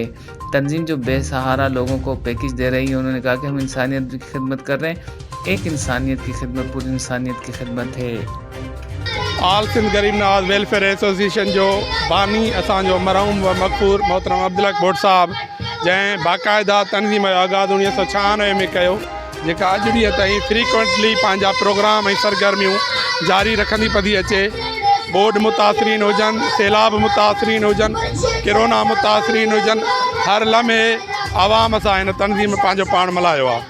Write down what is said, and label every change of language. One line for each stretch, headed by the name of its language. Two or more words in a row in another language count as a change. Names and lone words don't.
Urdu: تنظیم جو بے سہارا لوگوں کو پیکج دے رہی ہے، انہوں نے کہا کہ ہم انسانیت کی خدمت کر رہے ہیں، ایک انسانیت کی خدمت پوری انسانیت کی خدمت ہے۔
Sindhi: آل سندھ غریب نواز ویلفیئر ایسوسی ایشن جو بانی اسانجو مرحوم و مغفور محترم عبدالحق بھٹ صاحب جنहिं باقاعدہ تنظیم جو आगाज़ 1996 में कयो, जेका अॼु ॾींहं ताईं फ्रीक्वेंटली पंहिंजा प्रोग्राम ऐं सरगर्मियूं जारी रखंदी पई अचे। बोर्ड मुतासिरीन हुजनि, सैलाब मुतासिरीन हुजनि, किरोना मुतासिरीन हुजनि, हर लम्हे आवाम सां हिन तंज़ीम पंहिंजो पाण मल्हायो आहे।